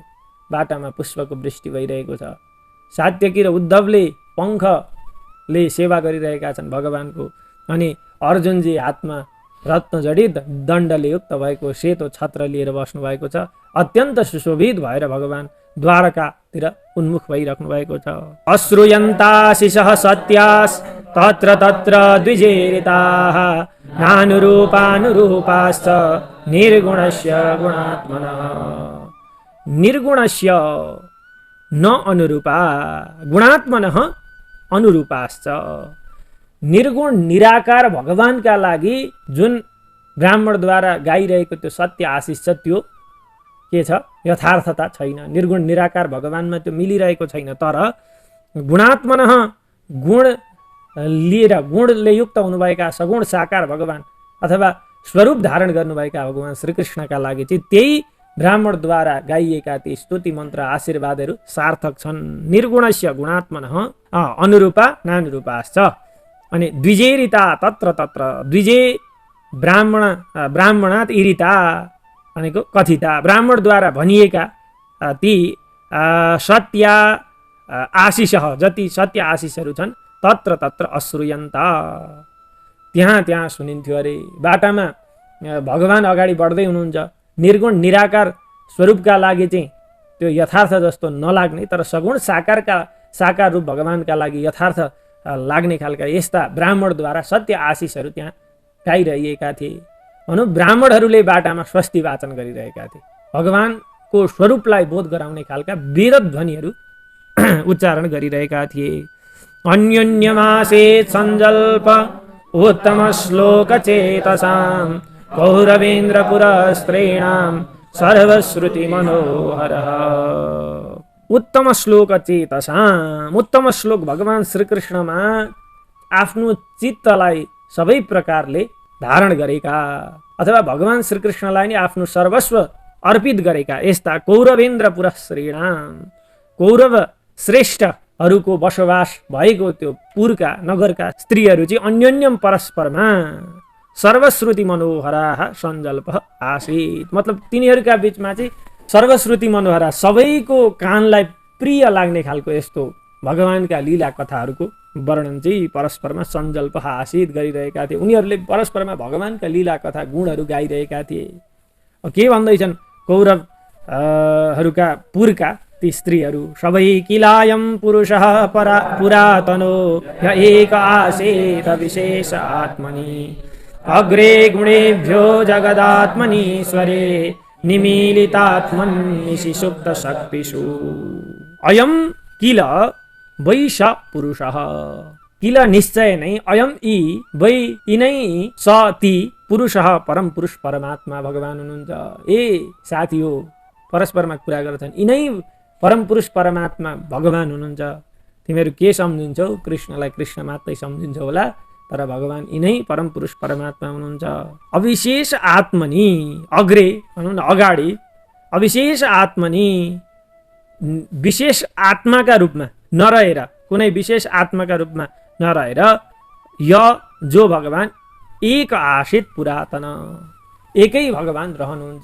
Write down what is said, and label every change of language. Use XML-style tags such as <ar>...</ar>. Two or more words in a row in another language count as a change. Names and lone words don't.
<ne>बाटामा पुष्पको वृष्टि भइरहेको छ। सात्यकी र उद्धवले पङ्खले सेवा गरिरहेका छन् भगवानको। अनि अर्जुनजी हातमा रत्न जडित दण्डले युक्त भएको सेतो छत्र लिएर बस्नु भएको छ। अत्यन्त सुशोभित भएर भगवान द्वारकातिर उन्मुख भइराख्नु भएको छ।</ne> <sa>अश्रुयन्ताशिषः सत्यास् तत्र तत्र द्विजेरिताः नानुरूपानुरूपाश्च निर्गुणस्य गुणात्मनः। निर्गुणस्य न अनुरूपा गुणात्मनः अनुरूपाश्च।</sa> <ne>निर्गुण निराकार भगवानका लागि जुन ब्राह्मणद्वारा गाइरहेको त्यो सत्य आशिष छ त्यो के छ, यथार्थता छैन। निर्गुण निराकार भगवानमा त्यो मिलिरहेको छैन। तर गुणात्मनः गुण लिएर गुणले युक्त हुनुभएका सगुण साकार भगवान अथवा स्वरूप धारण गर्नुभएका भगवान श्रीकृष्णका लागि चाहिँ त्यही ब्राह्मणद्वारा गाइएका ती स्तुति मन्त्र आशीर्वादहरू सार्थक छन्।</ne> <sa>निर्गुणस्य गुणात्मनः अनुरूपा नानुरूपाश्च।</sa> <ne>अनि</ne> <sa>द्विजेरिता तत्र तत्र द्विजे ब्राह्मणात् इरिता</sa> <ne>भनेको कथिता ब्राह्मणद्वारा भनिएका ती</ne> <sa>सत्य आशिषः</sa> <ne>जति सत्य आशिषहरू छन्</ne> <sa>तत्र तत्र अश्रुयन्ता</sa> <ne>त्यहाँ सुनिन्थ्यो अरे। बाटामा भगवान अगाडि बढ्दै हुनुहुन्छ, निर्गुण निराकार स्वरूपका लागि चाहिँ त्यो यथार्थ जस्तो नलाग्ने तर सगुण साकार रूप भगवानका लागि यथार्थ लाग्ने खालका यस्ता ब्राह्मणद्वारा सत्य आशिषहरू त्यहाँ गाइरहेका थिए। भनौँ ब्राह्मणहरूले बाटामा स्वस्ति वाचन गरिरहेका थिए। भगवानको स्वरूपलाई बोध गराउने खालका विरध ध्वनिहरू उच्चारण गरिरहेका थिए।</ne> <sa>अन्योन्यमासे सञ्जल्प उत्तम श्लोक चेतसां कौरवेन्द्र पुरस्त्रीणां सर्वश्रुति मनोहरः। उत्तम श्लोक चेतसां,</sa> <ne>उत्तम श्लोक भगवान श्रीकृष्णमा आफ्नो चित्तलाई सबै प्रकारले धारण गरेका अथवा भगवान श्रीकृष्णलाई नै आफ्नो सर्वस्व अर्पित गरेका यस्ता</ne> <sa>कौरवेन्द्र पुरस्त्रीणां</sa> <ne>कौरव श्रेष्ठहरूको बसोबास भएको त्यो पुरका नगरका स्त्रीहरू चाहिँ अन्योन्यम परस्परमा</ne> <sa>सर्वश्रुति मनोहराः सञ्जल्प आसीत्।</sa> <ne>मतलब तिनीहरूका बीचमा चाहिँ</ne> <sa>सर्वश्रुति मनोहरा</sa> <ne>सबैको कानलाई प्रिय लाग्ने खालको यस्तो भगवानका लीला कथाहरूको वर्णन चाहिँ परस्परमा</ne> <sa>सञ्जल्प आसीत्</sa> <ne>गरिरहेका थिए। उनीहरूले परस्परमा भगवानका लीला कथा गुणहरू गाइरहेका थिए। के भन्दैछन् कौरवहरूका पुरका ती स्त्रीहरू, सबै</ne> <sa>किलायम पुरुषः पुरातनो य एक आसीत् विशेष आत्मनि अग्रे गुणेभ्यो जगदात्मनीश्वरे निमीलितात्मन्निशि सुप्त शक्तिषु अयम किल वै स पुरुषः।</sa> <ne>किल निश्चय नै अयम यी वै यिनै स ती पुरुषः परम पुरुष परमात्मा भगवान् हुनुहुन्छ। ए साथी हो, परस्परमा कुरा गर्छन्, यिनै परम पुरुष परमात्मा भगवान् हुनुहुन्छ। तिमीहरू के सम्झिन्छौ? कृष्णलाई कृष्ण मात्रै सम्झिन्छौ होला, तर भगवान् यिनै परम पुरुष परमात्मा हुनुहुन्छ।</ne> <sa>अविशेष आत्मनि,</sa> <ne>अग्रे भनौँ न अगाडि,</ne> <sa>अविशेष आत्मनि,</sa> <ne>विशेष आत्माका रूपमा नरहेर, कुनै विशेष आत्माका रूपमा नरहेर, य जो भगवान्</ne> <sa>एक आशित पुरातन,</sa> <ne>एकै भगवान् रहनुहुन्छ।</ne>